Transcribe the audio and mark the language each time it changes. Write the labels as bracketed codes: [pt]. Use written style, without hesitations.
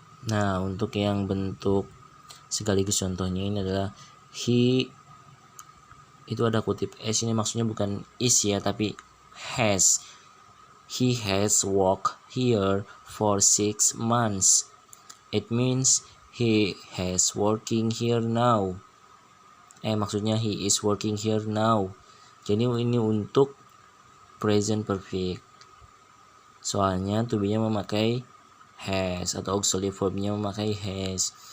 [id] Nah, untuk yang bentuk sekaligus contohnya ini adalah he, itu ada kutip s, ini maksudnya bukan is ya, tapi has. [en] He has worked here for 6 months. It means he has working here now. [id] Maksudnya [en] he is working here now. [id] Jadi ini untuk present perfect. Soalnya to be-nya memakai has atau auxiliary verb-nya memakai has.